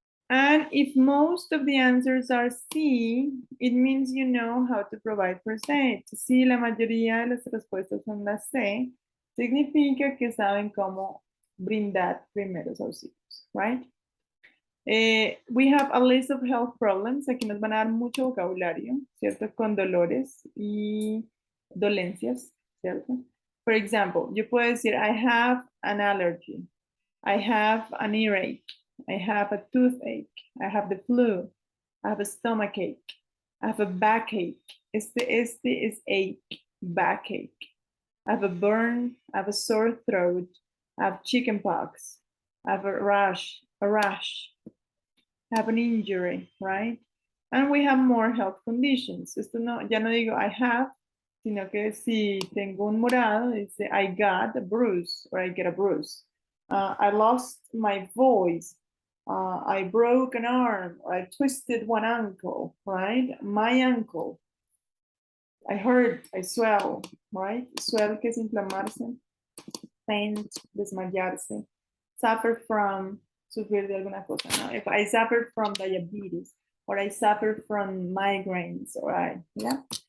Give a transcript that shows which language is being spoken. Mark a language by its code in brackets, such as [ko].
[en] And if most of the answers are C, it means you know how to provide first aid. [es] Si la mayoría de las respuestas son las C, significa que saben cómo brindar primeros auxilios, right? [en] We have a list of health problems. [es] Aquí nos van a dar mucho vocabulario, ¿cierto? Con dolores y dolencias, ¿cierto? [en] For example, [es] yo puedo decir, [en] I have an allergy. I have an earache. I have a toothache. I have the flu. I have a stomachache. I have a backache. Este is ache, backache. I have a burn. I have a sore throat. I have chickenpox. I have a rash. I have an injury, right? And we have more health conditions. [es] Esto no, ya no digo [en] I have, [es] sino que si tengo un morado, dice [en] I got a bruise or I get a bruise. I lost my voice. I broke an arm, or I twisted one ankle, right? My ankle. I hurt, I swell, right? [es] Swell que es inflamarse. Faint, desmayarse. [en] Suffer from, [es] sufrir de alguna cosa, ¿no? [en] If I suffer from diabetes, or I suffer from migraines, or yeah?